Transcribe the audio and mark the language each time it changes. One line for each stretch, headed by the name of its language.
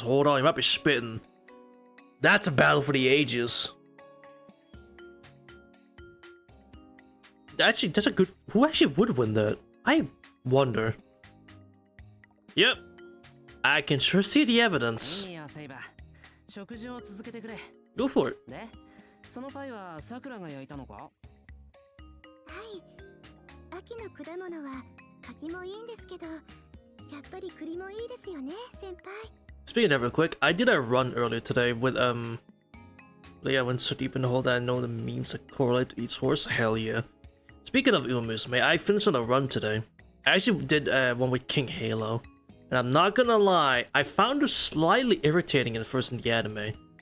English: Hold on, you might be spitting. That's a battle for the ages. Actually, that's a good... Who actually would win that? I wonder. Yep. I can sure see the evidence.
Japanese: いいやセイバー。食事を続けてくれ。
English: Go for it.
Japanese: で、そのパイはさくらが焼いたのか？はい秋の果物は柿もいいんですけどやっぱり栗もいいですよね先輩
English: Speaking of that real quick, I did a run earlier today with yeah, I went so deep in the hole that I know the memes that correlate to each horse. Hell yeah. Speaking of Umamusume, I finished on a run today. I actually did one with King Halo. And I'm not gonna lie, I found her slightly irritating at first in the anime.